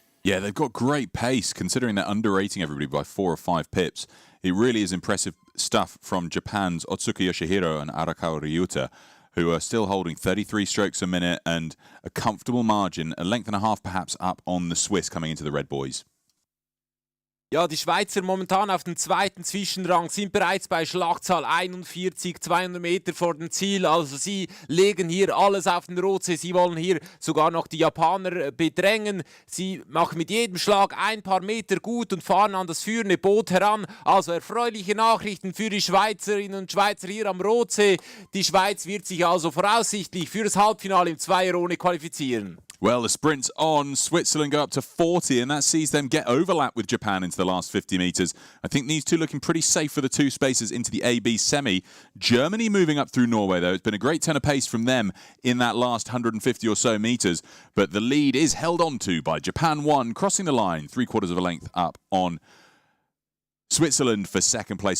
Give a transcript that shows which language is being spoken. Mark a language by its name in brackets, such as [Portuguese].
[English] Yeah, they've got great pace, considering they're underrating everybody by 4 or 5 pips. It really is impressive stuff from Japan's Otsuka Yoshihiro and Arakawa Ryuta, who are still holding 33 strokes a minute and a comfortable margin, a length and a half perhaps up on the Swiss coming into the Red Buoys. [German] Ja, die Schweizer momentan auf dem 2. Zwischenrang sind bereits bei Schlagzahl 41, 200 Meter vor dem Ziel. Also sie legen hier alles auf den Rotsee. Sie wollen hier sogar noch die Japaner bedrängen. Sie machen mit jedem Schlag ein paar Meter gut und fahren an das führende Boot heran. Also erfreuliche Nachrichten für die Schweizerinnen und Schweizer hier am Rotsee. Die Schweiz wird sich also voraussichtlich für das Halbfinale im Zweier-Ohne qualifizieren. [English] Well, the sprint's on. Switzerland go up to 40, and that sees them get overlap with Japan into the last 50 metres. I think these two looking pretty safe for the 2 spaces into the AB semi. Germany moving up through Norway, though. It's been a great turn of pace from them in that last 150 or so metres. But the lead is held on to by Japan 1, crossing the line, 3/4 of a length up on Switzerland for second place.